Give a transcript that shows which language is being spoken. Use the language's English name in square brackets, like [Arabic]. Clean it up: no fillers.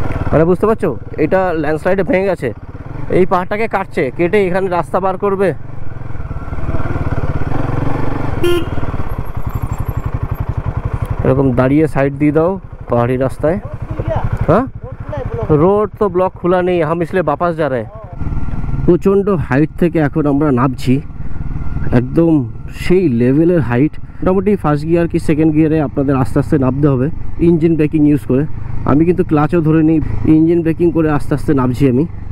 [Bangla] মানে বুঝতে পারছো, এটা ল্যান্ডস্লাইডে ভেঙে গেছে, এই পাহাড়টাকে কাটছে, কেটে এখানে রাস্তা বার করবে। এরকম দাঁড়িয়ে সাইড দিয়ে দাও পাহাড়ি রাস্তায়। [Hindi] हाँ रोड तो ब्लॉक खुला नहीं, हम इसलिए वापस जा रहे हैं। [Bangla] প্রচণ্ড হাইট থেকে এখন আমরা নামছি, একদম সেই লেভেলের হাইট। মোটামুটি ফার্স্ট গিয়ার কি সেকেন্ড গিয়ারে আপনাদের আস্তে আস্তে নামতে হবে ইঞ্জিন ব্রেকিং ইউজ করে। আমি কিন্তু ক্লাচও ধরে নিই, ইঞ্জিন ব্রেকিং করে আস্তে আস্তে নামছি আমি।